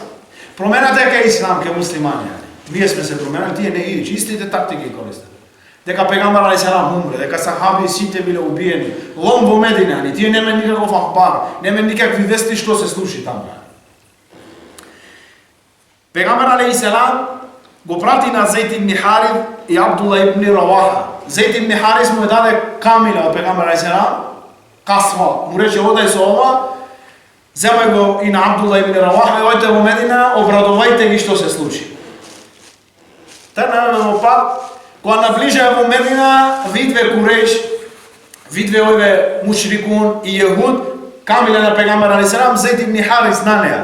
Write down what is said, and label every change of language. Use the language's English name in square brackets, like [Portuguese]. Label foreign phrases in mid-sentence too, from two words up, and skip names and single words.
[Macedonian] Промената е ке ислам, ке муслимани. Ние сме се променали, тие не идиш, истите тактики користат. Дека пегамбер алейхиссалам умре, дека сахаби сите биле убиени, лом во Медина, ни тие нема никаков ахбар, нема никакви вести што се случи таму. Пегамбер алейхиссалам го прати на Зейд ибн Харис и Абдулла ибн Раваха. Зейд ибн Харис му даде камила од пегамбер алейхиссалам, касва, му рече одај со ова, земај го и на Абдулла ибн Раваха и ојте во Медина, обрадувајте ги што се случи. Тргнаме во пат, кога наближаа во Медина, видве Курейш, видве овие мушрикун и јехуд, камила на пегамбер алейхиссалам, Зейд ибн Харис на неа.